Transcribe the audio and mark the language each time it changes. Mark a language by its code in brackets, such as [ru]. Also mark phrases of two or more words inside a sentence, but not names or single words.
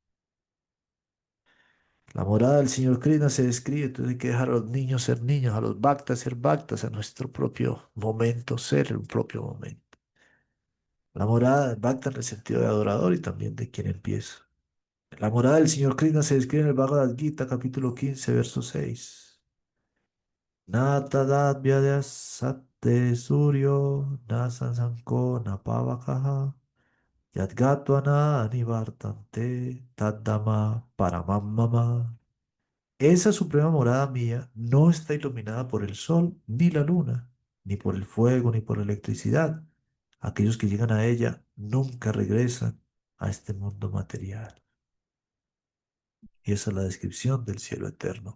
[es] La morada del señor Krishna se describe, entonces hay que dejar a los niños ser niños, a los bhaktas ser bhaktas, a nuestro propio momento ser un propio momento. La morada del bhakta en el sentido de adorador y también de quien empieza. La morada del señor Krishna se describe en el Bhagavad Gita, capítulo 15 verso 6. [sa] Natadadvyadya satte suryo nasansanko napavakaha yadgatvana nivartante taddama paramamama. [es] Esa suprema morada mía no está iluminada por el sol ni la luna, ni por el fuego ni por la electricidad. Aquellos que llegan a ella nunca regresan a este mundo material. Y esa es la descripción del cielo eterno.